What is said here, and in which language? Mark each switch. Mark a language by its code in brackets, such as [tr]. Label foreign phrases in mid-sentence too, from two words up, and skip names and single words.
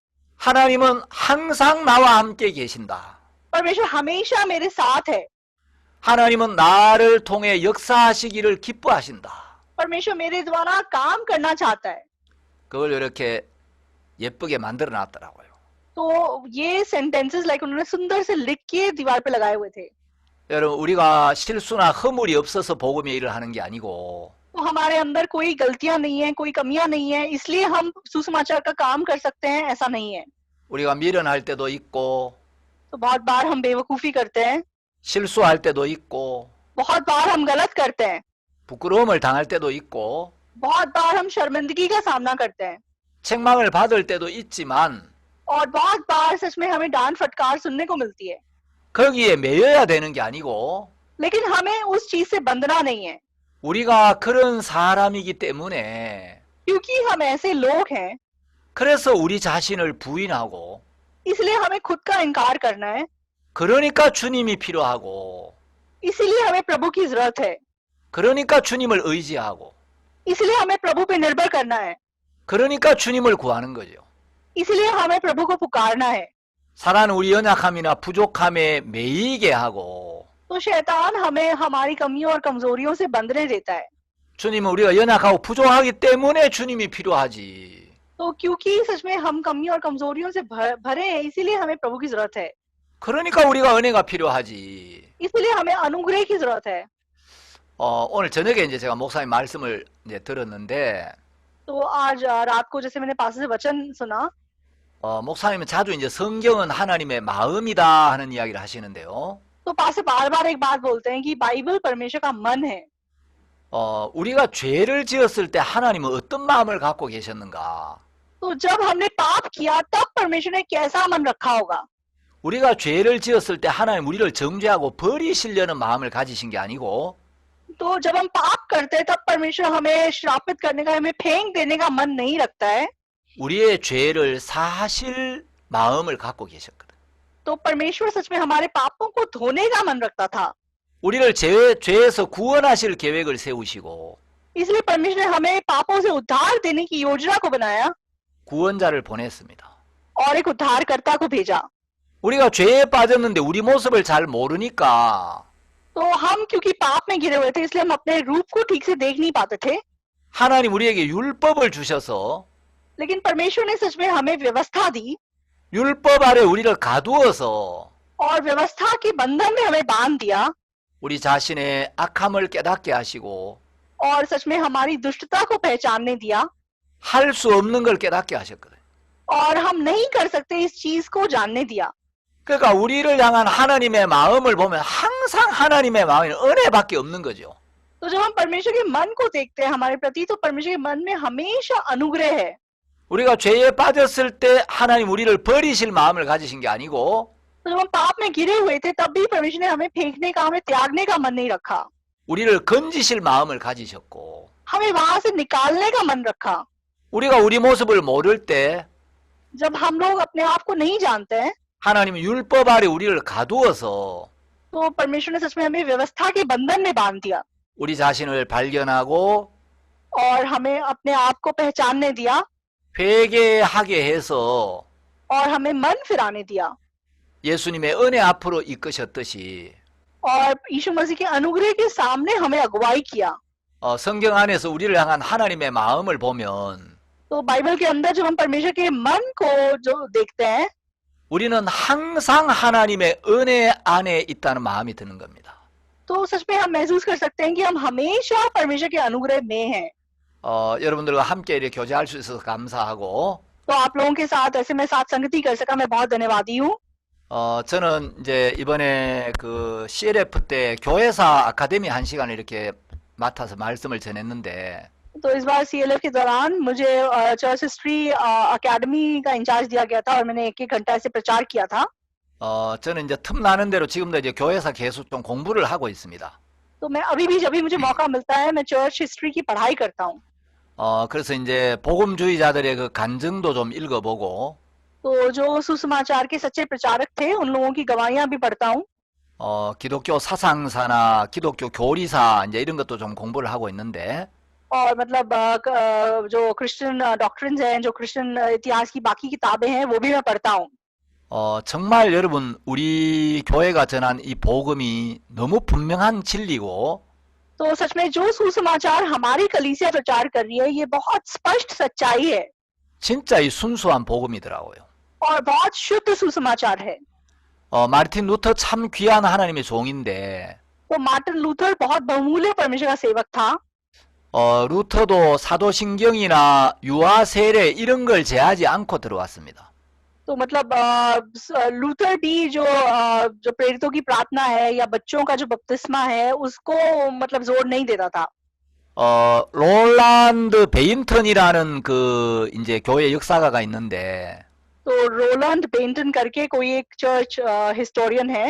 [ko] 하나님은 항상 나와 함께 계신다. [hi] परमेश्वर हमेशा मेरे साथ है। [ko] 하나님은 나를 통해 역사하시기를 기뻐하신다. [hi] परमेश्वर मेरे द्वारा काम करना चाहता है। [ko] 그걸 이렇게 예쁘게 만들어 놨더라고요. [hi] तो ये [en] sentences like [hi] उन्होंने सुंदर से लिख के दीवार पे लगाए हुए थे। [ko] 여러분, 우리가 실수나 허물이 없어서 복음의 일을 하는 게 아니고 [hi] तो हमारे अंदर कोई गलतियां नहीं है, कोई कमियां नहीं है, इसलिए हम सुसमाचार का काम कर सकते हैं, ऐसा नहीं है। [ko] 우리가 미련할 때도 있고 [hi] तो बहुत बार हम बेवकूफी करते हैं, [ko] 실수할 때도 있고 [hi] बहुत बार हम गलत करते हैं, [ko] 부끄러움을 당할 때도 있고 [hi] बहुत बार हम शर्मिंदगी का सामना करते हैं, [ko] 책망을 받을 때도 있지만 [hi] और बहुत बार सच में हमें डांट फटकार सुनने को मिलती है। [ko] 거기에 매여야 되는 게 아니고 [hi] लेकिन हमें उस चीज से बंधना नहीं है, [ko] 우리가 그런 사람이기 때문에 [hi] क्योंकि हम ऐसे लोग हैं, [ko] 그래서 우리 자신을 부인하고 [hi] इसलिए हमें खुद का इनकार करना है, [ko] 그러니까 주님이 필요하고 [hi] इसीलिए हमें प्रभु की जरूरत है, [ko] 그러니까 주님을 의지하고 [hi] इसलिए हमें प्रभु पे निर्भर करना है, [ko] 그러니까 주님을 구하는 거죠. [hi] इसलिए हमें प्रभु को पुकारना है। [ko] 사단은 우리 연약함이나 부족함에 매이게 하고 [hi] तो शैतान हमें हमारी कमियों और कमजोरियों से बंधने देता है। [ko] 주님은 우리가 연약하고 부족하기 때문에 주님이 필요하지. [hi] तो क्योंकि सच में हम कमियों और कमजोरियों से भरे हैं, इसीलिए हमें प्रभु की जरूरत है, [ko] 그러니까 우리가 은혜가 필요하지. [hi] इसलिए हमें अनुग्रह की जरूरत है। [ko] 오늘 저녁에 이제 제가 목사님 말씀을 이제 들었는데 [hi] तो आज रात को जैसे मैंने पास से वचन सुना, [ko] 목사님은 자주 이제 성경은 하나님의 마음이다 하는 이야기를 하시는데요. [hi] तो पास से बार बार एक बात बोलते हैं कि बाइबल परमेश्वर का मन है। [ko] 우리가 죄를 지었을 때 하나님은 어떤 마음을 갖고 계셨는가? [hi] तो जब हमने पाप किया तब परमेश्वर ने कैसा मन रखा होगा? [ko] 우리가 죄를 지었을 때 하나님 우리를 정죄하고 버리시려는 마음을 가지신 게 아니고 [hi] तो जब हम पाप करते हैं तब परमेश्वर हमें श्रापित करने का, हमें फेंक देने का मन नहीं रखता है। [ko] 우리의 죄를 사실 마음을 갖고 계셨거든. [hi] तो परमेश्वर सच में हमारे पापों को धोने का मन रखता था, [ko] 우리를 죄에서 구원하실 계획을 세우시고 [hi] इसलिए परमेश्वर ने हमें पापों से उद्धार देने की योजना को बनाया [ko] 구원자를 보냈습니다. [hi] और एक उद्धारकर्ता को भेजा। [ko] 우리가 죄에 빠졌는데 우리 모습을 잘 모르니까 [hi] तो हम क्योंकि पाप में गिरे हुए थे, इसलिए हम अपने रूप को ठीक से देख नहीं पाते थे। [ko] 하나님 우리에게 율법을 주셔서 [hi] लेकिन परमेश्वर ने सच में हमें व्यवस्था दी [ko] 율법 아래 우리를 가두어서 [hi] और व्यवस्था के बंधन में हमें बांध दिया। [ko] 우리 자신의 악함을 깨닫게 하시고 [hi] और सच में हमारी दुष्टता को पहचानने दिया [ko] 할 수 없는 걸 깨닫게 하셨거든요. [hi] और हम नहीं कर सकते इस चीज को जानने दिया। [ko] 그러니까 우리를 향한 하나님의 마음을 보면 항상 하나님의 마음이 은혜밖에 없는 거죠. [hi] तो जब हम परमेश्वर के मन को देखते हैं हमारे प्रति तो परमेश्वर के मन में हमेशा अनुग्रह है। [ko] 우리가 죄에 빠졌을 때 하나님 우리를 버리실 마음을 가지신 게 아니고 [hi] तो जब हम पाप में गिरे हुए थे तब भी परमेश्वर ने हमें फेंकने का हमें त्यागने का मन नहीं रखा, [ko] 우리를 건지실 마음을 가지셨고 [hi] हमें वहां से निकालने का मन रखा। [ko] 우리가 우리 모습을 모를 때 [hi] जब हम लोग अपने आप को नहीं जानते हैं [ko] 하나님은 율법 아래 우리를 가두어서 [hi] तो परमेश्वर ने सच में हमें व्यवस्था के बंधन में बांध दिया [ko] 우리 자신을 발견하고 [hi] और हमें अपने आप को पहचानने दिया [ko] 회개하게 해서 [hi] और हमें मन फिराने दिया [ko] 예수님의 은혜 앞으로 이끄셨듯이 [hi] और यीशु मसीह के अनुग्रह के सामने हमें अगुवाई किया। [ko] 성경 안에서 우리를 향한 하나님의 마음을 보면 [hi] तो बाइबल के अंदर जब हम परमेश्वर के मन को जो देखते हैं [ko] 우리는 항상 하나님의 은혜 안에 있다는 마음이 드는 겁니다. [hi] तो सच में हम महसूस कर सकते हैं कि हम हमेशा परमेश्वर के अनुग्रह में हैं। [ko] 여러분들과 함께 이렇게 교제할 수 있어서 감사하고 [hi] तो आप लोगों के साथ ऐसे मैं साथ संगति कर सका, मैं बहुत धन्यवादी हूँ। [ko] 저는 이제 이번에 그 CLF 때 교회사 아카데미 한 시간을 이렇게 맡아서 말씀을 전했는데 [hi] तो इस बार CLF के दौरान मुझे [en] church history academy [hi] का इंचार्ज दिया गया था और मैंने एक घंटा ऐसे प्रचार किया था। [ko] 저는 이제 틈나는 대로 지금도 이제 교회사 계속 좀 공부를 하고 있습니다. [hi] तो मैं अभी भी जब भी मुझे मौका मिलता है मैं [en] church history [hi] की पढ़ाई करता हूँ। [ko] 그래서 이제 복음주의자들의 그 간증도 좀 읽어보고 [hi] तो जो सुसमाचार के सच्चे प्रचारक थे उन लोगों की गवाहियां भी पढ़ता हूँ [ko] 기독교 사상사나 기독교 교리사 이제 이런 것도 좀 공부를 하고 있는데 [hi] और मतलब जो [en] Christian doctrines [hi] हैं, जो क्रिश्चियन इतिहास की बाकी किताबें हैं वो भी मैं पढ़ता हूँ। [ko] 정말 여러분 우리 교회가 전한 이 복음이 너무 분명한 진리고 [hi] तो सच में जो सुसमाचार हमारी कलीसिया प्रचार कर रही है ये बहुत स्पष्ट सच्चाई है [ko] 진짜 이 순수한 복음이더라고요. [hi] और बहुत शुद्ध सुसमाचार है। [ko] 마르틴 루터 참 귀한 하나님의 종인데 [hi] तो मार्टिन लूथर बहुत बहुमूल्य परमेश्वर का सेवक था। [ko] 루터도 사도신경이나 유아 세례 이런 걸 제하지 않고 들어왔습니다. [hi] तो मतलब लूथर भी जो प्रेरितों की प्रार्थना है या बच्चों का जो बपतिस्मा है उसको मतलब जोर नहीं देता था। [ko] 롤란드 베인턴이라는 그 이제 교회 역사가가 있는데 [hi] तो रोलैंड बेंटन करके कोई एक [en] church historian [hi] है।